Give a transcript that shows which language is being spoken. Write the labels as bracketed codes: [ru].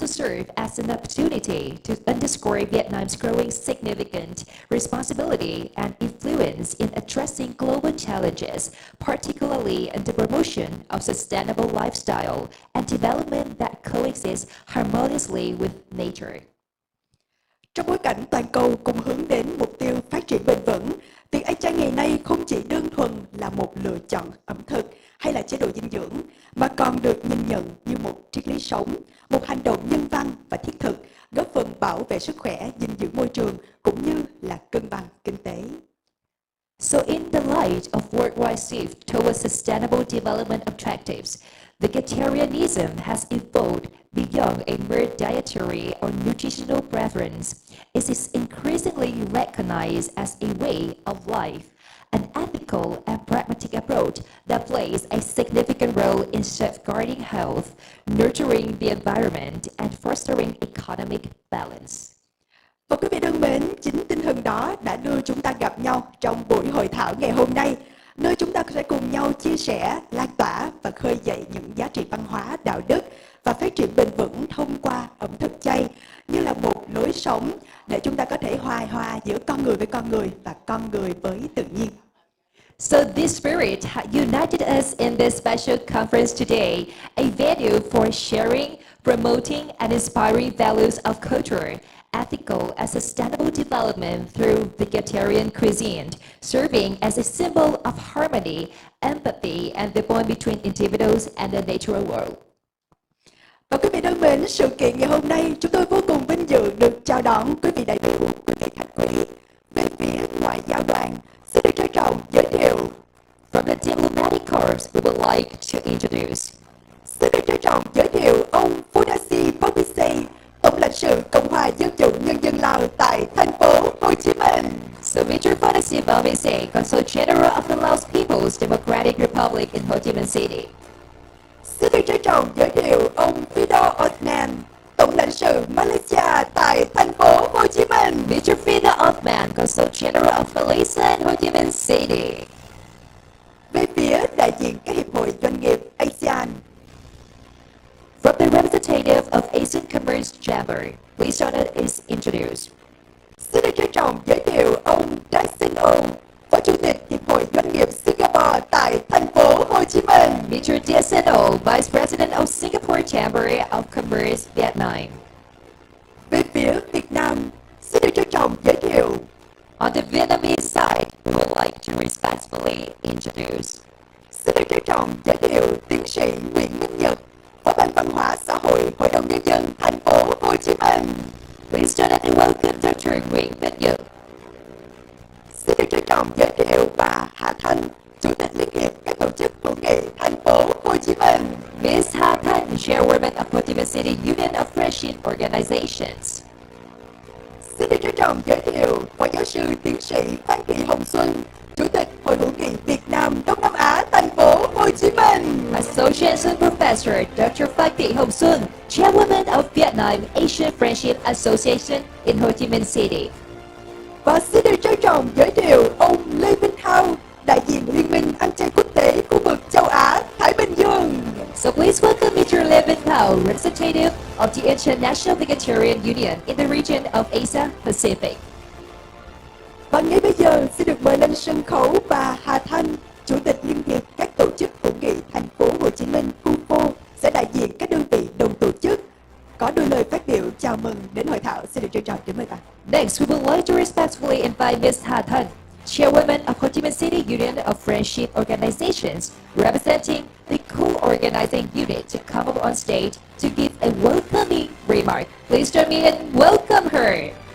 [en] also serve as an opportunity to underscore Vietnam's growing significant responsibility and influence in addressing global challenges, particularly in the promotion of sustainable lifestyle and development that coexist harmoniously with nature. [vi] Trong bối cảnh toàn cầu cùng hướng đến mục tiêu phát triển bền vững, việc ăn chay ngày nay không chỉ đơn thuần là một lựa chọn ẩm thực hay là chế độ dinh dưỡng, mà còn được nhìn nhận như một triết lý sống, một hành động nhân văn và thiết thực, góp phần bảo vệ sức khỏe, gìn giữ môi trường cũng như là cân bằng kinh tế. [en] So in the light of worldwide shift towards sustainable development objectives, vegetarianism has evolved beyond a mere dietary or nutritional preference. It is increasingly recognized as a way of life, an ethical and pragmatic approach that plays a significant role in safeguarding health, nurturing the environment, and fostering economic balance. [vi] Và quý vị thân mến, chính tinh thần đó đã đưa chúng ta gặp nhau trong buổi hội thảo ngày hôm nay, nơi chúng ta sẽ cùng nhau chia sẻ, lan tỏa và khơi dậy những giá trị văn hóa, đạo đức và phát triển bền vững thông qua ẩm thực chay như là một lối sống để chúng ta có thể hài hòa giữa con người với con người và con người với tự nhiên. [en] So this spirit united us in this special conference today, a venue for sharing, promoting and inspiring values of culture, ethical and sustainable development through vegetarian cuisine, serving as a symbol of harmony, empathy and the bond between individuals and the natural world. [vi] Và quý vị thân mến, sự kiện ngày hôm nay chúng tôi vô cùng vinh dự được chào đón quý vị đại biểu, quý vị khách quý. Về phía ngoại giao đoàn, xin được trân trọng giới thiệu. [en] From the diplomatic corps, we would like to introduce. [vi] Xin được trân trọng giới thiệu ông Phudasi Bobise, Tổng lãnh sự Cộng hòa Dân chủ Nhân dân Lào tại thành phố Hồ Chí Minh. [en] So Mr. Phudasi Bobise, Consul General of the Laos People's Democratic Republic in Ho Chi Minh City. [vi] Xin được trân trọng giới thiệu ông Fido Osman, Tổng lãnh sự Malaysia tại thành phố Hồ Chí Minh. [en] Mr. Fido Osman, Consul General of Malaysia in Ho Chi Minh City. [vi] Về phía đại diện các hiệp hội doanh nghiệp ASEAN, [en] From the representative of ASEAN Commerce Chamber, please join us is introduced. [vi] xin được trân trọng giới thiệu ông Jackson O, Phó Chủ tịch Hiệp hội Doanh nghiệp Singapore tại thành phố Hồ Chí Minh. [en] Mr. Diaseno, Vice President of Singapore Chamber of Commerce, Vietnam. [vi] Về phía Việt Nam, xin được trân trọng giới thiệu. [en] On the Vietnamese side, we would like to respectfully introduce. [vi] Xin được trân trọng giới thiệu tiến sĩ Nguyễn Minh Nhật, Phó ban Văn hóa Xã hội Hội đồng Nhân dân thành phố Hồ Chí Minh. [en] Please join us and welcome Dr. Nguyễn Minh Nhật. [vi] Xin được trân trọng giới thiệu bà Hà Thanh, Chủ tịch Liên hiệp các tổ chức hữu nghị thành phố Hồ Chí Minh. [en] Ms. Ha Thanh, Chairwoman of Ho Chi Minh City Union of Friendship Organizations. [vi] Xin được trân trọng giới thiệu Phó giáo sư tiến sĩ Phan Thị Hồng Xuân, Chủ tịch Hội hữu nghị Việt Nam Đông Nam Á thành phố Hồ Chí Minh. [en] Associate Professor Dr. Phan Thị Hồng Xuân, Chairwoman of Vietnam Asian Friendship Association in Ho Chi Minh City. [vi] Và xin được trân trọng giới thiệu ông Lê Minh Thao, đại diện Liên minh ăn chay quốc tế khu vực châu Á Thái Bình Dương. [en] So please welcome Mr. Lê Minh Thao, representative of the International Vegetarian Union in the region of Asia Pacific. [vi] Và ngay bây giờ xin được mời lên sân khấu bà Hà Thanh, Chủ tịch Liên hiệp các tổ chức hữu nghị thành phố Hồ Chí Minh HUFO, sẽ đại diện các đơn vị đồng tổ chức có đôi lời phát biểu chào mừng đến hội thảo. Xin được trân trọng kính mời bà. [en] Next, we would like to respectfully invite Ms. Ha Thanh, Chairwoman of Ho Chi Minh City Union of Friendship Organizations, representing the co-organizing unit, to come up on stage to give a welcoming remark. Please join me in welcome her.